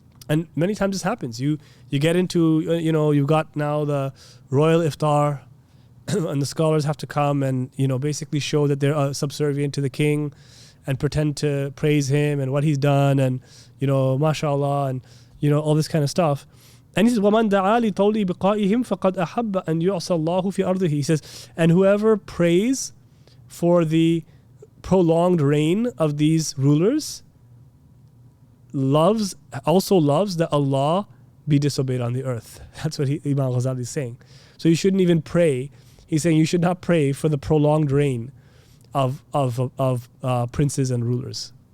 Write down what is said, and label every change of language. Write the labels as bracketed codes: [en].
[en] And many times this happens. You get into, you've got now the royal iftar, and the scholars have to come and, basically show that they're subservient to the king and pretend to praise him and what he's done and, mashallah, and, all this kind of stuff. And he says, [ar] وَمَنْ دَعَا لِطَوْلِ بِقَائِهِمْ فَقَدْ أَحَبَّ أَنْ يُعْصَى اللَّهُ فِي أَرْضِهِ. [en] He says, and whoever prays for the prolonged reign of these rulers also loves that Allah be disobeyed on the earth. That's what Imam Ghazali is saying. So you shouldn't even pray. He's saying you should not pray for the prolonged reign of princes and rulers.